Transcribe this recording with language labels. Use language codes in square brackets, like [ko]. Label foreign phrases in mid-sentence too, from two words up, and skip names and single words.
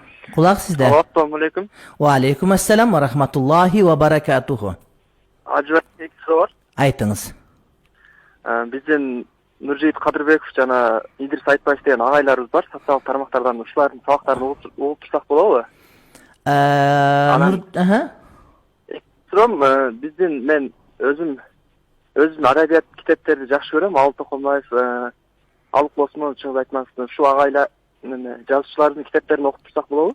[tr] Kulak sizde. [ar] السلام عليكم. وعليكم السلام ورحمة الله وبركاته. [tr] Acaba tek soru var. [ky] Aytыңыз. Bizden Nurjit Kadırбеков жана İdris Айтбаев деген агайларыбыз бар. Социалдык тармактардан ушулардын сабактарын угуп турсак болобу? Сурам, мен өзүм адабият китептерди жакшы көрөм. Алып Токомбаев, Алык Лосмон чыгып айтмакчы, ушул агайлар жазуучулардын китептерин окуп турсак болобу?